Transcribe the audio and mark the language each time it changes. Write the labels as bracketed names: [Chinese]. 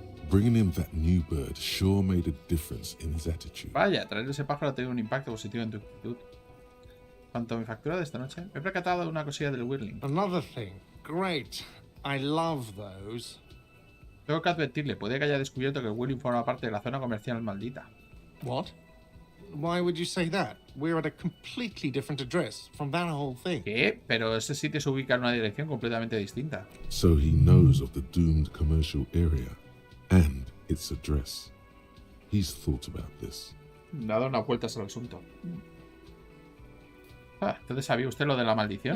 [English] Bringing him that new bird sure made a difference in his attitude. [Spanish] Vaya, traer ese pájaro ha tenido un impacto positivo en tu actitud. Cuanto a mi factura de esta noche, me he percatado de una cosilla del Whirling. [English] Another thing. Great. I love those. [Spanish] Tengo que advertirle, puede que haya descubierto que el Whirling forma parte de la zona comercial maldita. [English] What? Why would you say that? We're at a completely different address from that whole thing. [Spanish] ¿Qué? Pero ese sitio se ubica en una dirección completamente distinta. [English] So he knows of the doomed commercial area and its address. He's thought about this. [Spanish] Le ha dado unas vueltas al asunto. Entonces, ¿sabía usted lo de la maldición?